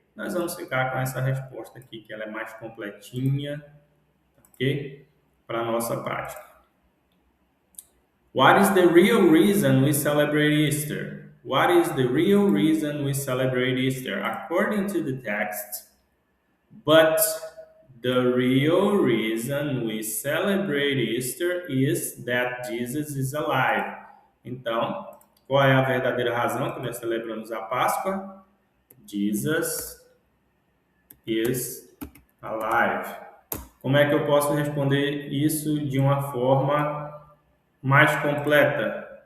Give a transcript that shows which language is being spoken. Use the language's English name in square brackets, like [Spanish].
[Portuguese] Nós vamos ficar com essa resposta aqui, que ela é mais completinha, ok? Para a nossa prática. [English] What is the real reason we celebrate Easter? What is the real reason we celebrate Easter? According to the text, but the real reason we celebrate Easter is that Jesus is alive. [Portuguese] Então, qual é a verdadeira razão que nós celebramos a Páscoa? [English] Jesus is alive. [Portuguese] Como é que eu posso responder isso de uma forma mais completa?